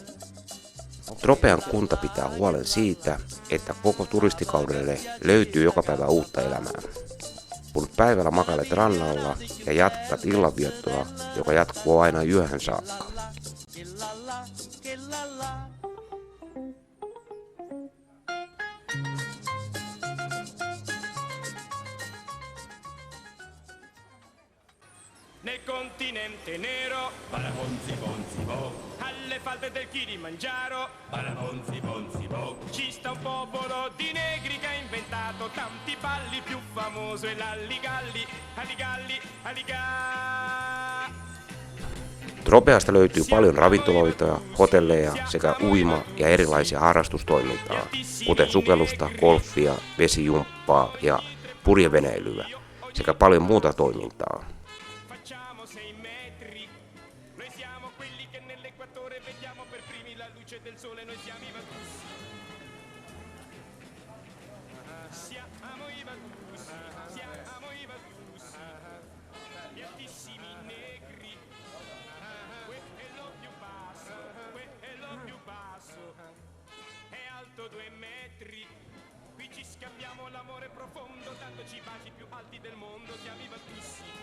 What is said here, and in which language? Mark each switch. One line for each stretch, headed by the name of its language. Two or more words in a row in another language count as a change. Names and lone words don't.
Finnish: Tropean kunta pitää huolen siitä, että koko turistikaudelle löytyy joka päivä uutta elämää. Kun päivällä makailet rannalla ja jatkat illanviettoa, joka jatkuu aina yöhön saakka.
Italian: Nel continente nero, balabonzi bonzi bo, alle falde del Kilimangiaro, balabonzi bonzi bo, ci sta un popolo di negri che ha inventato tanti balli, più famoso è l'alligalli, alligalli, alliga.
Finnish: Tropeasta löytyy paljon ravintoloita, hotelleja sekä uima- ja erilaisia harrastustoimintaa, kuten sukellusta, golfia, vesijumppaa ja purjeveneilyä sekä paljon muuta toimintaa.
Italian: Facciamo 6 metri, noi siamo quelli che nell'equatore vediamo per primi la luce del sole, noi siamo i Vatussi. Siamo i Vatussi, siamo i Vatussi, gli altissimi negri, quello più basso, quello più basso, è alto 2 metri, qui ci scambiamo l'amore profondo, dandoci i baci più alti del mondo, siamo i Vatussi.